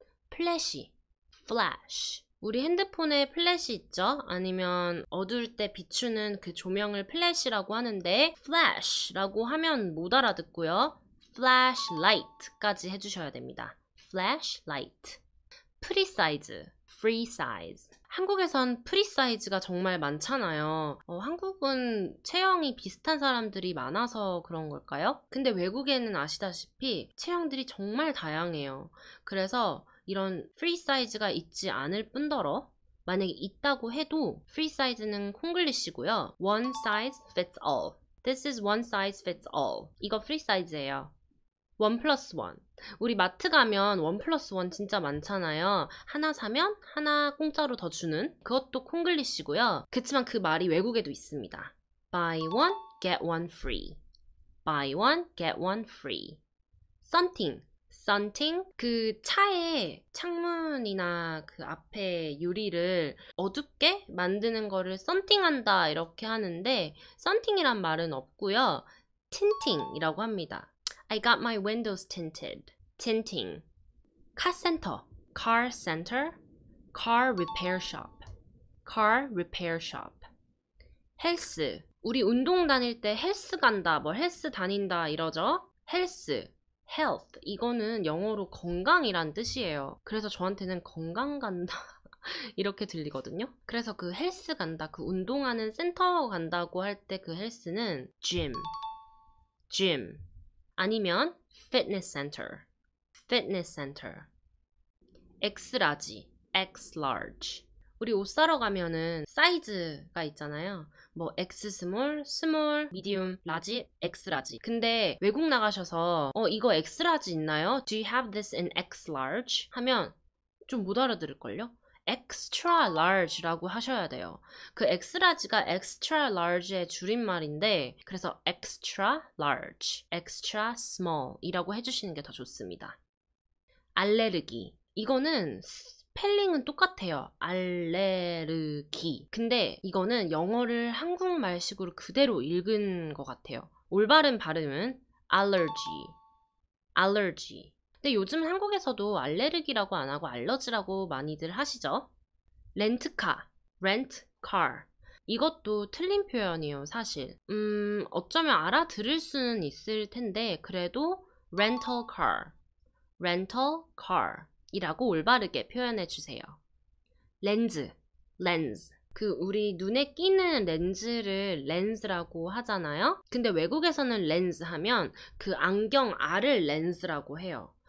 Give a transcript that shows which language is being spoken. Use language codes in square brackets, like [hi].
[ko] 플래시, flash. 우리 핸드폰에 플래시 있죠? 아니면 어두울 때 비추는 그 조명을 플래시라고 하는데 flash라고 하면 못 알아듣고요. flashlight까지 해주셔야 됩니다. [en] flashlight. [ko] 프리사이즈, free size. 한국에선 프리사이즈가 정말 많잖아요. 한국은 체형이 비슷한 사람들이 많아서 그런 걸까요? 근데 외국에는 아시다시피 체형들이 정말 다양해요. 그래서 이런 프리 사이즈가 있지 않을 뿐더러 만약에 있다고 해도 프리 사이즈는 콩글리시고요. [en] One size fits all. This is one size fits all. [ko] 이거 프리 사이즈예요. 1+1. 우리 마트 가면 1+1 진짜 많잖아요. 하나 사면 하나 공짜로 더 주는 그것도 콩글리시고요. 그치만 그 말이 외국에도 있습니다. [en] Buy one, get one free. Buy one, get one free. Something. [ko] 썬팅, 그 차의 창문이나 그 앞에 유리를 어둡게 만드는 거를 썬팅한다 이렇게 하는데 썬팅이란 말은 없고요. 틴팅이라고 합니다. [en] I got my windows tinted. tinting. 카센터, car center, car repair shop, car repair shop. [ko] 헬스, 우리 운동 다닐 때 헬스 간다, 뭐 헬스 다닌다 이러죠. 헬스. health, 이거는 영어로 건강이란 뜻이에요. 그래서 저한테는 건강 간다 이렇게 들리거든요. 그래서 그 헬스 간다, 그 운동하는 센터 간다고 할 때 그 헬스는 gym, gym. [en] 아니면 fitness center, fitness center. [ko] X라지, X large. 우리 옷 사러 가면은 사이즈가 있잖아요. 뭐 X 스몰, 스몰, 미디움, 라지, X 라지. 근데 외국 나가셔서 이거 X 라지 있나요? [en] Do you have this in X large? [ko] 하면 좀 못 알아들을걸요? extra large라고 하셔야 돼요. 그 X 라지가 extra large의 줄임말인데 그래서 extra large, extra small 이라고 해주시는 게 더 좋습니다. 알레르기. 이거는 스펠링은 똑같아요. 알레르기. 근데 이거는 영어를 한국말식으로 그대로 읽은 것 같아요. 올바른 발음은 allergy, allergy. 근데 요즘 한국에서도 알레르기라고 안 하고 알러지라고 많이들 하시죠. 렌트카, rent car. 이것도 틀린 표현이에요, 사실. 어쩌면 알아들을 수는 있을 텐데 그래도 rental car, rental car. 이라고 올바르게 표현해 주세요. 렌즈, lens. 그 우리 눈에 끼는 렌즈를 렌즈라고 하잖아요. 근데 외국에서는 렌즈 하면 그 안경 알을 렌즈라고 해요.